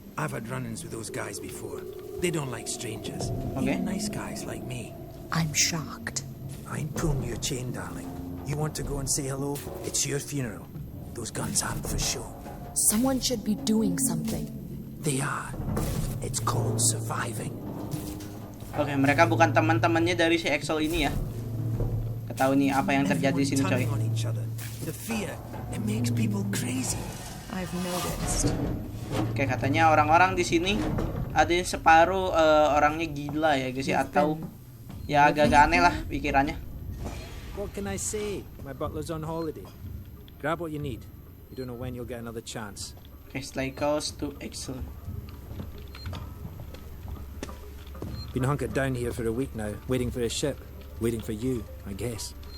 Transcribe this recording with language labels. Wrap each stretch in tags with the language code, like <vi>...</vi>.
<en>I've had run-ins with those guys before. They don't like strangers. Okay. Even nice guys like me. I'm shocked. I ain't pulling your chain, darling. You want to go and say hello? It's your funeral. Those guns aren't for show. Someone should be doing something. They are. It's called surviving.</en> <id>Oke, mereka bukan teman-temannya dari si Axel ini ya. Ketahui nih apa yang terjadi di sini coy.</id> <en>On each other. The fear, it makes people crazy. I've noticed.</en> <id>Oke, katanya orang-orang di sini ada yang separuh orangnya gila ya guys ya, atau ya agak-agak aneh lah pikirannya.</id> <en>What can I say? My butler's on holiday. Grab what you need. You don't know when you'll get another chance. Oke, stay close to Axel. Been hunkered down here for a week now, waiting for a ship. Waiting for you, I guess.</en>